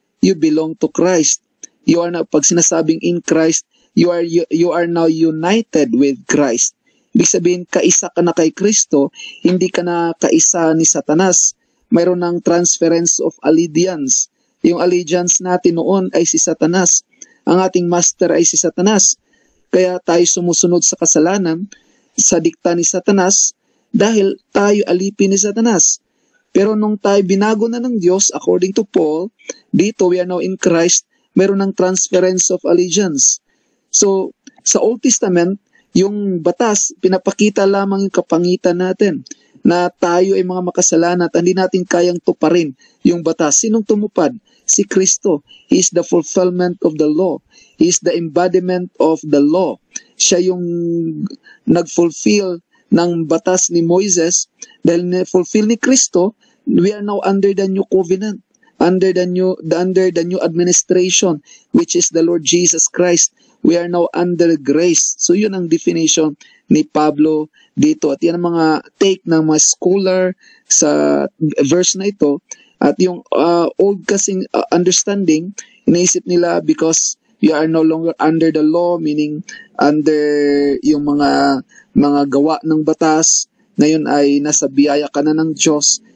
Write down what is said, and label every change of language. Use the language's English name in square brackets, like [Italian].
[English] You belong to Christ. You are now, [Filipino] pag sinasabing [English] in Christ, you are now united with Christ. [Filipino] Ibig sabihin, kaisa ka na kay Kristo, hindi ka na kaisa ni Satanas. Mayroon ng transference of allegiance. Yung allegiance natin noon ay si Satanas. Ang ating master ay si Satanas. Kaya tayo sumusunod sa kasalanan, sa dikta ni Satanas, dahil tayo alipin ni Satanas. Pero nung tayo binago na ng Diyos, according to Paul, dito [English] we are now in Christ, [Filipino] meron ng transference of allegiance. So, sa Old Testament, yung batas, pinapakita lamang yung kapangitan natin, na tayo ay mga makasalanan at hindi natin kayang tuparin yung batas. Sinong tumupad? Si Kristo. [English] He is the fulfillment of the law. He is the embodiment of the law. [Filipino] Siya yung nag-fulfill ng batas ni Moises. Dahil na-fulfill ni Kristo, [English] we are now under the new covenant, under the new administration, which is the Lord Jesus Christ. We are now under grace. [Filipino] So yun ang definition ni Pablo dito. At yan ang mga take ng mga scholar sa verse na ito. At yung old kasing understanding, inaisip nila [English] because you are no longer under the law, [Filipino] meaning under yung mga gawa ng batas, ngayon ay nasa biyaya ka na ng Diyos.